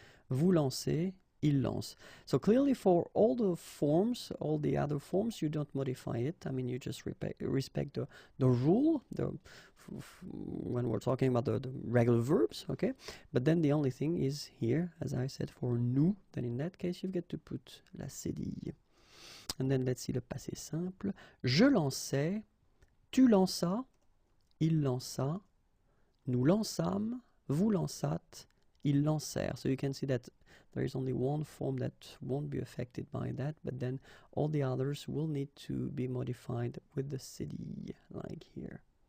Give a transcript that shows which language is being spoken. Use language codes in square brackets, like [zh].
[fr] Vous lancez, il lance. [en] So clearly for all the forms, all the other forms, you don't modify it. You just respect the rule, when we're talking about the regular verbs, okay? But then the only thing is here, as I said, for nous, then in that case, you get to put la cédille. And then let's see le passé simple. [fr] Je lançais, tu lanças, il lança, nous lançâmes, vous lançâtes, ils lancèrent. [en] So you can see that there is only one form that won't be affected by that, but then all the others will need to be modified with the cd, like here.